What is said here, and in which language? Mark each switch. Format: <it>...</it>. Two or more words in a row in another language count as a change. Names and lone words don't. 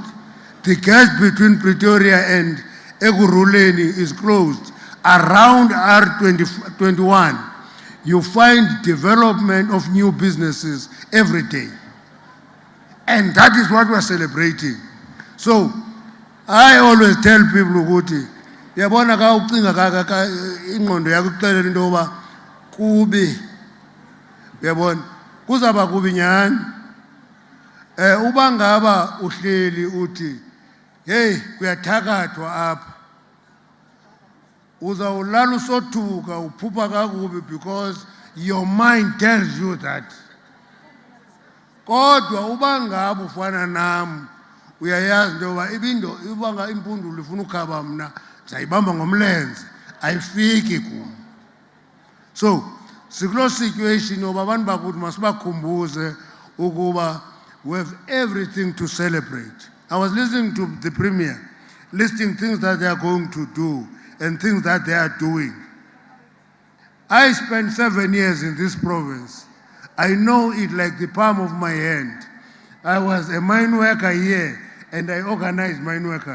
<en>The gap between Pretoria and Ekurhuleni is closed. Around R21, you find development of new businesses every day. And that is what we're celebrating. So I always tell people</en> <xh>ukuthi yabona ka ucinga ka ingqondo yakho ikuxelela into yoba kubi yabona kuzaba kubi nyani uba ngaba uhleli uthi hey kuyathakathwa apha uzawulala usothuka uphupha kakubi</xh> <en>because your mind tells you that</en> <xh>kodwa uba ngaba ufana nam uyayazi into yoba ibanga impundulo ifuna ukhaba mna ndizayibamba ngomlenze ayifiki kum. So sikuloo situation yoba abantu bakuthi masibakhumbuze ukuba</xh> <en>we have everything to celebrate. I was listening to the Premier listing things that they are going to do and things that they are doing. I spent 7 years in this province. I know it like the palm of my hand. I was a mine worker here and I organized mine workers.</en>